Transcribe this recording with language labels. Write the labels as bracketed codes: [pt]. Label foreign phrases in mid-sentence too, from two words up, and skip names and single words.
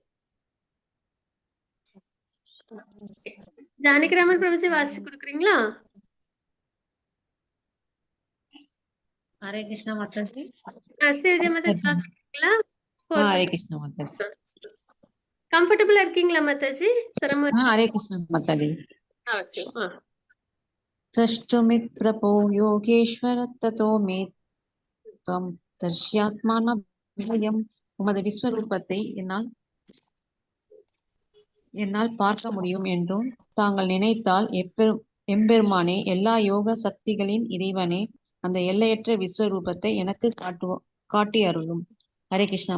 [ta] ஜானகிராமன் பிரபுஜி வாசிச்சு கொடுக்குறீங்களா? ஹரே கிருஷ்ணா மாதாஜி. ஸ்ரீவித்யா மாதாஜி வாசிக்கிறீங்களா? ஹரே கிருஷ்ணா மாதாஜி. கம்ஃபர்டபுளா இருக்கீங்களா மாதாஜி? சிரமம்? ஹரே கிருஷ்ணா மாதாஜி. அவசியம். [sa] द्रष्टुमित् प्रभो योगेश्वर ततो मे त्वं दर्श्यात्मानभयम्. [ta] உமது விஸ்வரூபத்தை என்னால் பார்க்க முடியும் என்றும் தாங்கள் நினைத்தால் எம்பெருமானே, எல்லா யோக சக்திகளின் இறைவனே, அந்த எல்லையற்ற விஸ்வரூபத்தை எனக்கு காட்டி அருளும். ஹரே கிருஷ்ணா.